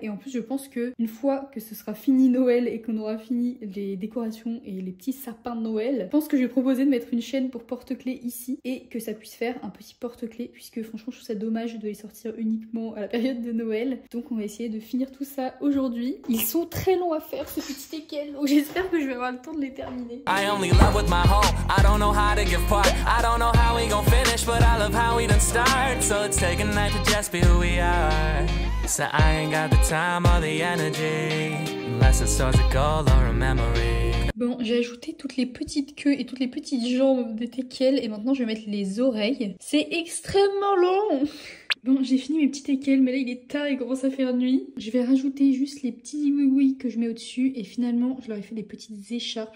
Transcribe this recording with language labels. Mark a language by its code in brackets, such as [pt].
[fr] Et en plus je pense que une fois que ce sera fini Noël et qu'on aura fini les décorations et les petits sapins de Noël, je pense que je vais proposer de mettre une chaîne pour porte-clés ici et que ça puisse faire un petit porte-clés puisque franchement je trouve ça dommage de les sortir uniquement à la période de Noël. Donc on va essayer de finir tout ça aujourd'hui. Ils sont très longs à faire ces petits teckels, donc j'espère que je vais avoir le temps de les terminer. [en] I only love with my home. I don't know how to give part. I don't know how we gon' finish, but I love how we done start. So let's take a night to just be who we are. So I ain't got the time or the energy, unless it's towards a goal or a memory. [fr] Bon, j'ai ajouté toutes les petites queues et toutes les petites jambes des teckels et maintenant je vais mettre les oreilles. C'est extrêmement long. Bon, j'ai fini mes petits teckels, mais là il est tard, il commence à faire nuit. Je vais rajouter juste les petits oui-oui que je mets au-dessus et finalement je leur ai fait des petites écharpes.